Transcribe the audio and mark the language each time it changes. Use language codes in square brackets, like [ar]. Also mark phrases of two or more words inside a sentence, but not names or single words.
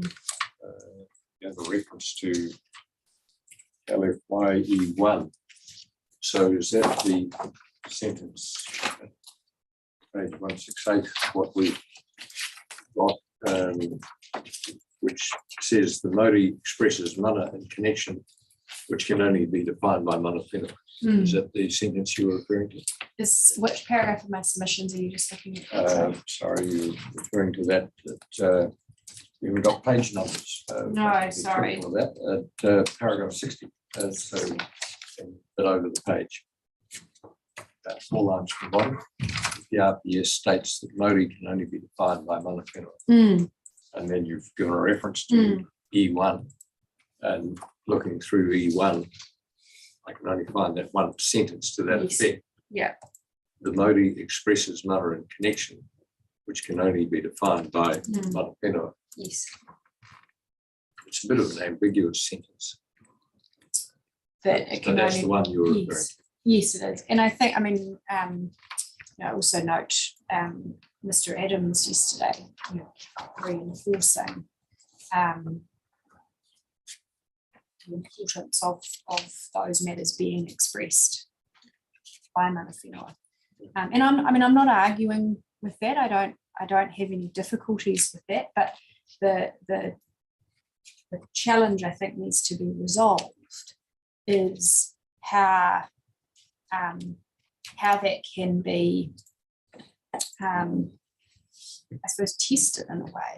[en] you have a reference to LFYE1. So is that the sentence, page 168, what we've got, which says the Modi expresses mana and connection, which can only be defined by [mi] mana whenua. [en] Is that the sentence you were referring to? Is which paragraph of my submissions are you just looking at? Sorry, you're referring to that, we haven't got page numbers. No, be sorry. careful of that, at paragraph 60, so a bit over the page. That's 4 lines from the bottom. The RPS states that Modi can only be defined by [mi] mana whenua. [en] Mm. And then you've given a reference to E1, and looking through E1, I can only find that one sentence to that Yes. effect. Yeah. The Modi expresses mana and connection, which can only be defined by [mi] mana whenua. [en] Yes. It's a bit of an ambiguous sentence. That it So can that's only. the one you're referring Yes. to. Yes, it is. And I think, I mean, I also note Mr. Adams yesterday, reinforcing the importance of those matters being expressed by [mi] mana whenua. [en] And I'm not arguing with that. I don't have any difficulties with that, but the challenge I think needs to be resolved is how that can be, I suppose, tested in a way.